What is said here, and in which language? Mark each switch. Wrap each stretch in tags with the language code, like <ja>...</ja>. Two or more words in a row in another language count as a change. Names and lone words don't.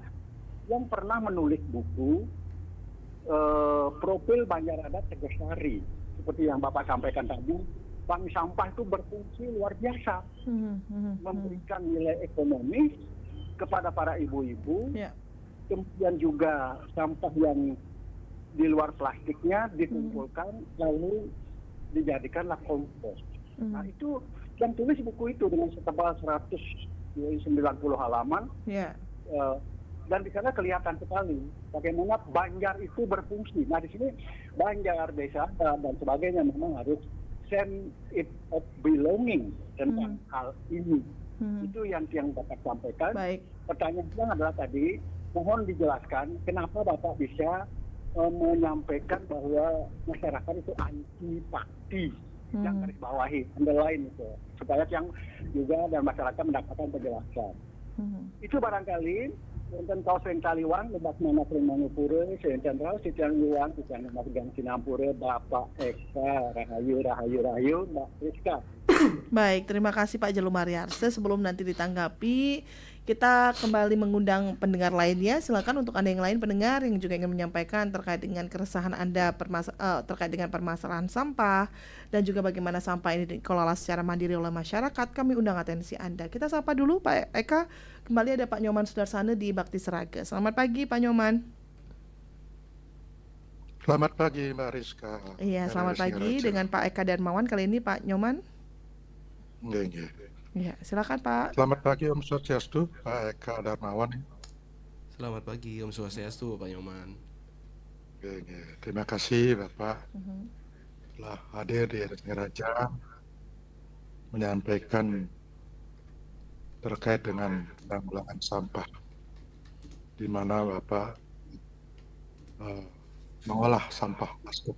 <id>Yang pernah menulis buku Profil Banjar Adat Tegasari, seperti yang Bapak sampaikan tadi, bank sampah itu berfungsi luar biasa, memberikan nilai ekonomis kepada para ibu-ibu, kemudian juga sampah yang di luar plastiknya dikumpulkan lalu dijadikanlah kompos. Nah itu yang tulis buku itu dengan setebal 190 halaman, dan di sana kelihatan sekali bagaimana Banjar itu berfungsi. Nah di sini Banjar, desa dan sebagainya memang harus</id> <en>sense it of belonging</en> <id>tentang hal ini. Itu yang Bapak sampaikan. Baik. Pertanyaan yang adalah tadi, mohon dijelaskan kenapa Bapak bisa menyampaikan bahwa masyarakat itu antipati. Yang garis bawahi, underline itu, supaya yang juga dan masyarakat mendapatkan penjelasan. Itu barangkali wonten kaos yang Kaliwang, lebak mana Mangupura, Sehen Cendral, Sitian Luang, Sitian Margang Sinampura, Bapak Eka, Rahayu, Mbak Rizka. Baik, terima kasih Pak Jalu Mariarse. Sebelum nanti ditanggapi, kita kembali mengundang pendengar lainnya. Silakan untuk Anda yang lain pendengar yang juga ingin menyampaikan terkait dengan keresahan Anda terkait dengan permasalahan sampah dan juga bagaimana sampah ini dikelola secara mandiri oleh masyarakat. Kami undang atensi Anda. Kita sapa dulu Pak Eka. Kembali ada Pak Nyoman Sudarsana di Bakti Seraga. Selamat pagi Pak Nyoman. Selamat pagi Mbak Rizka. Iya, selamat pagi dengan Pak Eka Darmawan. Kali ini Pak Nyoman. Ya, silakan Pak. Selamat pagi</id> <ban>Om Swastiastu,</ban> <id>Pak Eka Darmawan. Selamat pagi</id> <ban>Om Swastiastu,</ban> <id>Pak Nyoman. Terima kasih Bapak telah hadir di RSI Raja menyampaikan terkait dengan penanggulangan sampah, di mana Bapak mengolah sampah plastik.</id>